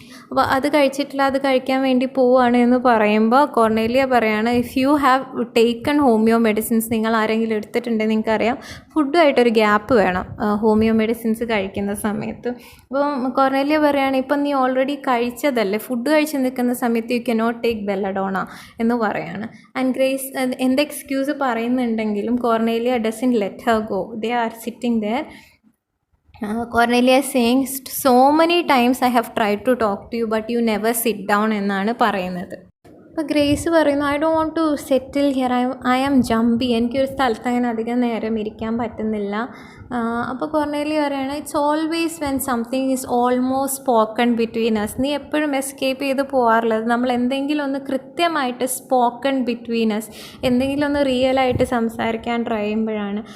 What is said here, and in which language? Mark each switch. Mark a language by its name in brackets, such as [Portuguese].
[Malayalam] അപ്പോൾ അത് കഴിച്ചിട്ടില്ല, അത് കഴിക്കാൻ വേണ്ടി പോവുകയാണ് എന്ന് പറയുമ്പോൾ കോർണേലിയ പറയാണ് [English] if you have taken homeo medicines, [Malayalam] നിങ്ങൾ ആരെങ്കിലും എടുത്തിട്ടുണ്ടെങ്കിൽ നിങ്ങൾക്കറിയാം ഫുഡുമായിട്ടൊരു ഗ്യാപ്പ് വേണം ഹോമിയോ മെഡിസിൻസ് കഴിക്കുന്ന സമയത്ത്. അപ്പം കോർണേലിയ പറയുകയാണ് ഇപ്പം നീ ഓൾറെഡി കഴിച്ചതല്ലേ, ഫുഡ് കഴിച്ച് നിൽക്കുന്ന സമയത്ത് യു കനോട്ട് ടേക്ക് ബെല്ലഡോണ എന്ന് പറയാണ്. [English] And Grace എന്ത് excuse പറയുന്നുണ്ടെങ്കിലും Cornelia doesn't let her go. They are sitting there. Cornelia is saying so many times I have tried to talk to you but you never sit down എന്നാണ് പറയുന്നത്. [Malayalam] അപ്പോൾ grace പറയുന്നു [English] I don't want to settle here, I am jumpy, [Malayalam] എനിക്കൊരു സ്ഥലത്ത് അങ്ങനെ അധികം നേരം ഇരിക്കാൻ പറ്റുന്നില്ല. [English] അപ്പോൾ കോർണേലിയ പറയുകയാണ് it's always when something is almost spoken between us. [Malayalam] നീ എപ്പോഴും എസ്കേപ്പ് ചെയ്ത് പോകാറുള്ളത് നമ്മൾ എന്തെങ്കിലും ഒന്ന് കൃത്യമായിട്ട് സ്പോക്കൺ ബിറ്റ്വീൻ അസ്, എന്തെങ്കിലും ഒന്ന് റിയലായിട്ട് സംസാരിക്കാൻ ട്രൈ ചെയ്യുമ്പോഴാണ്.